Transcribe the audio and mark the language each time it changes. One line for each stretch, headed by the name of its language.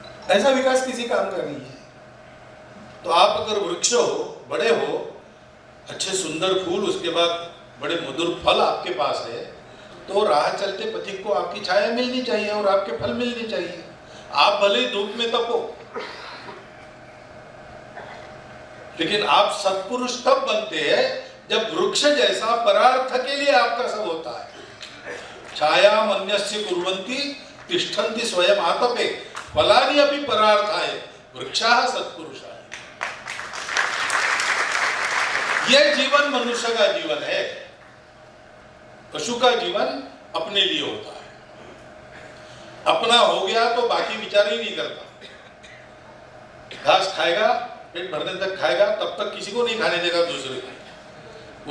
Hindi: ऐसा विकास किसी काम का नहीं है। तो आप अगर वृक्ष हो, बड़े हो, अच्छे सुंदर फूल, उसके बाद बड़े मधुर फल आपके पास है, तो राह चलते पथिक को आपकी छाया मिलनी चाहिए और आपके फल मिलने चाहिए। आप भले धूप में तपो, लेकिन आप सत्पुरुष तब बनते हैं जब वृक्ष जैसा परार्थ के लिए आपका सब होता है।
Sanskrit: छाया मन्यस्य कुर्वन्ति तिष्ठन्ति स्वयं आतपे फलानि अपि परार्थाय वृक्षाः सत्पुरुषाः।
Hindi: यह जीवन मनुष्य का जीवन है। पशु का जीवन अपने लिए होता है, अपना हो गया तो बाकी विचार ही नहीं करता। घास खाएगा, पेट भरने तक खाएगा, तब तक किसी को नहीं खाने देगा दूसरे को।